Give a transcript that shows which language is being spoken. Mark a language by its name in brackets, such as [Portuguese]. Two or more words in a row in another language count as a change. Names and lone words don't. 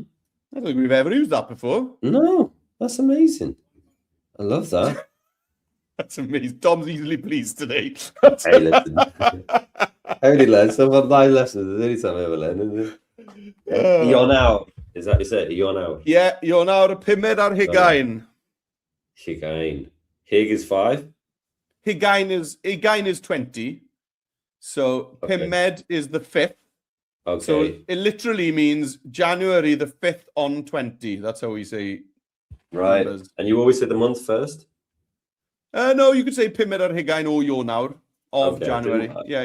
[English] I don't think we've ever used that before. No, that's amazing. I love that. That's amazing. Tom's easily pleased today. Hey, listen. I only learned some of my lessons. The only time I ever learned, isn't it? Ionawr. Is that you said? Ionawr. Yeah, [Welsh] Ionawr Pumed ar Hugain. [English] Hugain. Hig is 5. Hugain is 20. So Pumed is the 5th. Okay. So it literally means January the 5th on 20. That's how we say. Right. Numbers. And you always say the month first? No, you could say [Welsh] Pumed ar Hugain [English] or Ionawr of January. Yeah.